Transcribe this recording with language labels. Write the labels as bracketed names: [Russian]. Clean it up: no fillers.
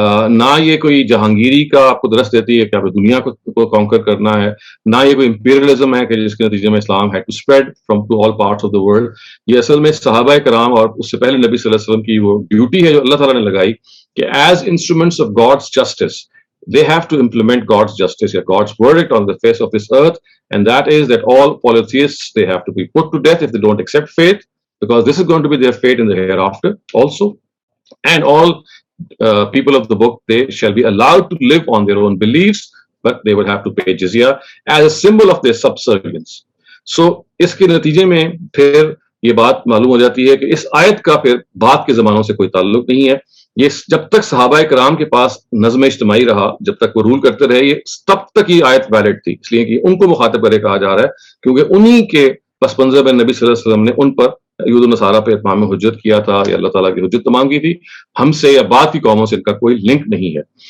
[Urdu] نہ یہ کوئی جہانگیری کا آپ کو درس دیتی ہے کہ آپ دنیا کو کانکر کرنا ہے، نہ یہ کوئی امپیریلزم ہے کہ جس کے نتیجے میں اسلام [English] ہے to spread from to all parts of the world. [Urdu] یہ اصل میں صحابہ کرام اور اس سے پہلے نبی صلی اللہ علیہ وسلم کی وہ ڈیوٹی ہے جو اللہ تعالیٰ نے لگائی کہ [English] As instruments of God's justice they have to implement God's justice or God's verdict on the face of this earth, and that is that all polytheists, they have to be put to death if they don't accept faith, because this is going to be their fate in the hereafter also. And all people of the book, they shall be allowed to live on their own beliefs, but they would have to pay jizya as a symbol of their subservience. [Urdu] So اس کے نتیجے میں پھر یہ بات معلوم ہو جاتی ہے کہ اس آیت کا پھر بعد کے زمانوں سے کوئی تعلق نہیں ہے۔ یہ جب تک صحابہ کرام کے پاس نظم اجتماعی رہا، جب تک وہ رول کرتے رہے، یہ تب تک یہ آیت ویلڈ تھی، اس لیے کہ ان کو مخاطب کرے کہا جا رہا ہے، کیونکہ انہی کے پس منظر میں نبی صلی اللہ علیہ وسلم نے ان پر یہود و نصارہ پہ اتمام حجت کیا تھا، یا اللہ تعالیٰ کی حجت تمام کی تھی۔ ہم سے یا بعد کی قوموں سے ان کا کوئی لنک نہیں ہے،